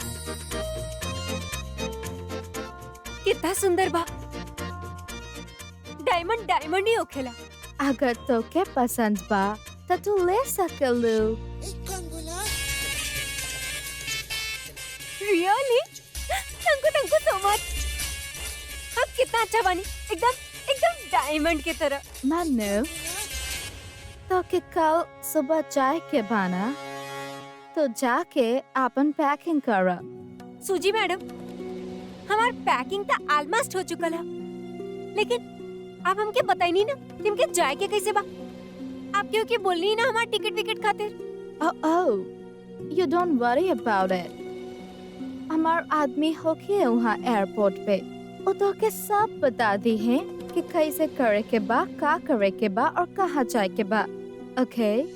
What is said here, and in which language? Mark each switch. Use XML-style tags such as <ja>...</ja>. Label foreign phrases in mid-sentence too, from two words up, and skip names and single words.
<bho>कितना सुंदर बा। डायमंड ही होखेला। अगर तो के पसंद बा तो तू ले सकलू।</bho> <en>रियली? thank you so much.</en> <bho>आप कितना अच्छा बनी, एकदम डायमंड की तरह। मनु, तो के कल सुबह चाय के बाना तो जाके आपन पैकिंग कर। सूजी मैडम, हमार पैकिंग तो ऑलमोस्ट हो चुकल है, लेकिन आप हमके बताई नहीं ना कि हमके जाए के कैसे बा। आप क्योंकि बोलनी ना हमार टिकट विकेट खातिर।</bho> <en>Oh, you don't worry about it.</en> <bho>हमार आदमी होके वहाँ एयरपोर्ट पे वो तो के सब बता दी है कि कैसे करे के बा, का करे के बा और कहाँ जाए के बा। ओके?</bho>